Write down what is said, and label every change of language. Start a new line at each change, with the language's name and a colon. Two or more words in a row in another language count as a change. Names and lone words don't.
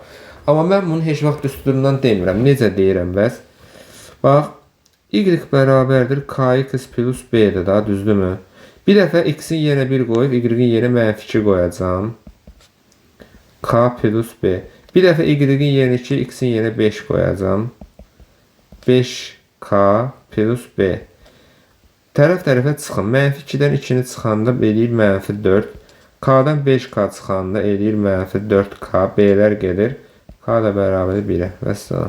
Azerbaijani: Amma mən bunu heç vaxt düsturundan demirəm. Necə deyirəm bəs? Bax. Y bərabərdir kx plus b-dir da. Düzdürmü? Bir dəfə x-in yerine 1 qoyub y-in yerine -2 qoyacağım. K plus b. Bir dəfə y-in yerine 2, x-in yerine 5 qoyacağım. 5k plus b. Tərəf tərəfə çıxın. -2'dən 2'ni çıxanda eləyir -4. K'dan 5k çıxanda eləyir -4k. B'lər gedir. K da bərabərdir 1'ə. Vəssalam.